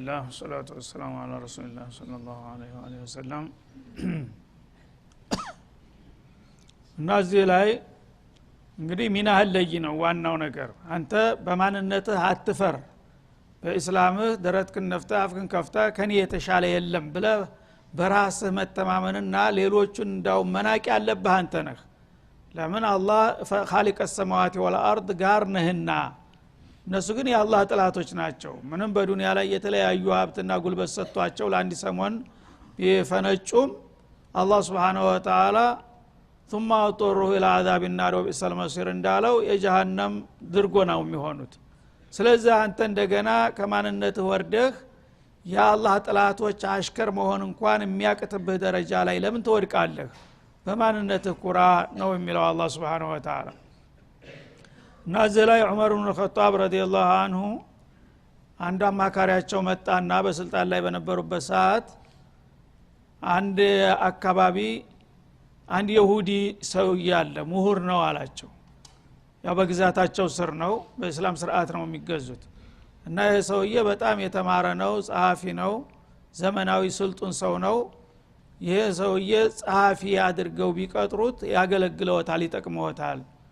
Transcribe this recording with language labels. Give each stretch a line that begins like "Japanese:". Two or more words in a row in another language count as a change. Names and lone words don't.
Arabic: والصلاة والسلام على رسول الله صلى الله عليه وآله وسلم
Amharic: እነዚህ ላይ እንግዲህ ሚናህ ለይ ነው ዋናው ነገር አንተ በማንነትህ አትፈር በእስላምህ ደረትክን ነፍተህ አፍክን ከፍተህ ከኔ የተሻለ የለም ብለ በራስህ መተማመንና ሌሎችን እንዳው መናቅ ያለብህ አንተ ነህ ለምን አላህ
Arabic: خالق السماوات
Amharic: والارض ጋር ነህና እነሱ ግን የአላህ ጥላቶች ናቸው ምንም በዱንያ ላይ የተለያዩ ሀብትና ጉልበት ሰጥቷቸው ለአንድ ሰሞን ቢፈነጩም አላህ
Arabic: سبحانه وتعالى ثم اضطروا الى عذاب النار وبئس المصير
Amharic: እንዳለው የጀሃነም ድርጎ ነው የሚሆኑት ስለዚህ አንተ እንደገና ከማንነትህ ወርደህ የአላህ ጥላቶች አሽከር መሆን እንኳን የሚያቅትብህ ደረጃ ላይ ለምን ትወድቃለህ በማንነትህ ኩራ ነው የሚለው አላህ
Arabic: سبحانه وتعالى
Amharic: ናዘላይ ዑመር ኢብኑ ኸጣብ
Arabic: رضي الله عنه
Amharic: አንድ አማካሪያቸው መጣና በስልጣን ላይ በነበሩበት ሰዓት አንድ አካባቢ አንድ ይሁዲ ሰው ያለ ምሁር ነው አላቸው ያው በግዛታቸው ስር ነው በእስላም ስርዓት ነው የሚገዙት እና ይሄ ሰውዬ በጣም የተማረ ነው ጸሐፊ ነው ዘመናዊ ስልጡን ሰው ነው ይሄ ሰውዬ ጸሐፊ አድርገው ቢቀጥሩት ያገለግለውታል ይጠቅመውታል